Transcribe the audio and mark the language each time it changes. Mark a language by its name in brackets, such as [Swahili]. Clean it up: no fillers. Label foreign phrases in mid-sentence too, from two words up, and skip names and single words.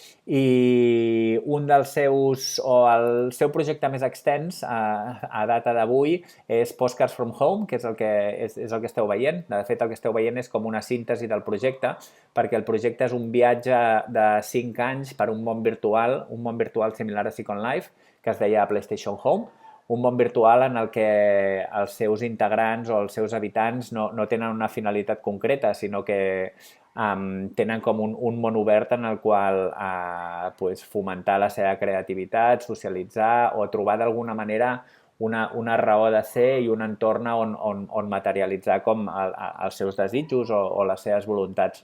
[Catalan] I un dels seus, o el seu projecte més extens a data d'avui és Postcards from Home, que és el que esteu veient. De fet, el que esteu veient és com una síntesi del projecte, perquè el projecte és un viatge de 5 anys per un món virtual similar a Second Life, que es deia PlayStation Home, un món virtual en el que els seus integrants o els seus habitants no tenen una finalitat concreta, sinó que tenen com un món obert en el qual pues, fomentar la seva creativitat, socialitzar o trobar d'alguna manera una raó de ser i un entorn on materialitzar com els seus desitjos o les seves voluntats.